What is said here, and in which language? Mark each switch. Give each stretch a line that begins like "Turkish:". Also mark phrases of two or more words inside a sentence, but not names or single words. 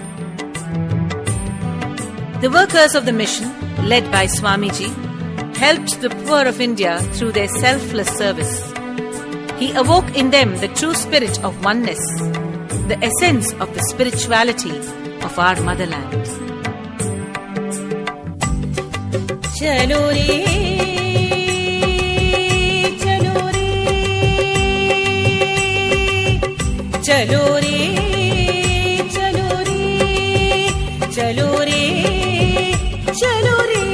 English: The workers of the mission, led by Swamiji, helped the poor of India through their selfless service. He awoke in them the true spirit of oneness, the essence of the spirituality of our motherland.
Hindi: Chalo re, chalo re, chalo re, chalo re, chalo re, chalo re.